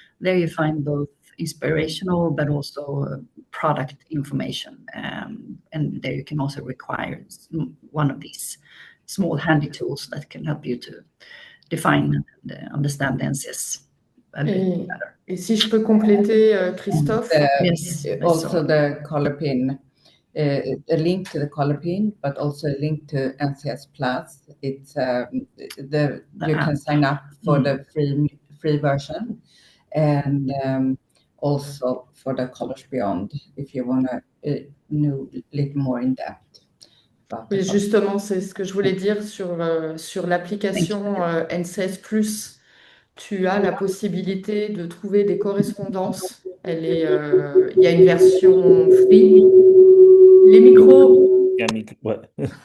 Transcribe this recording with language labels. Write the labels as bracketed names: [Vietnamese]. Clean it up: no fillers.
[English] There you find both inspirational, but also product information. And there you can also require one of these small handy tools that can help you to define and understand the NCS a bit better. [French] Et si je peux compléter, Christophe? [English] Yes, also the color pin a link to the color pin, but also a link to NCS Plus. It's you can sign up for the free version, and also for the Colors Beyond if you want to know a little more in depth. [French] Oui, justement, c'est ce que je voulais dire sur l'application NCS+. Tu as la possibilité de trouver des correspondances. Il y a une version free. Les micros. Ouais.